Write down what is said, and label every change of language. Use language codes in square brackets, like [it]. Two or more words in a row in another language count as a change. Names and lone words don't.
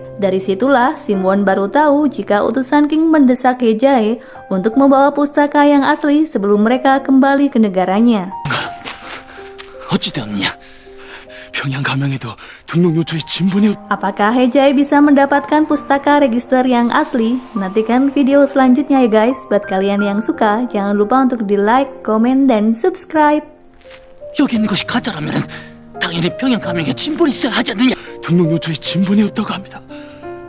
[id] Dari situlah Simwon baru tahu jika utusan King mendesak Hejae untuk membawa pustaka yang asli sebelum mereka kembali ke negaranya. [ko] 어찌되었느냐? 평양 가명에도 등록 요초의 진본이 [id] Apakah Hejae bisa mendapatkan pustaka register yang asli? Nantikan video selanjutnya ya guys. Buat kalian yang suka, jangan lupa untuk di like, komen, dan subscribe. [ko] 여기 있는 것이 가짜라면 당연히 평양 가명에 진본이 있어야 하지 않느냐? 등록 요초에 진본이 없다고 합니다.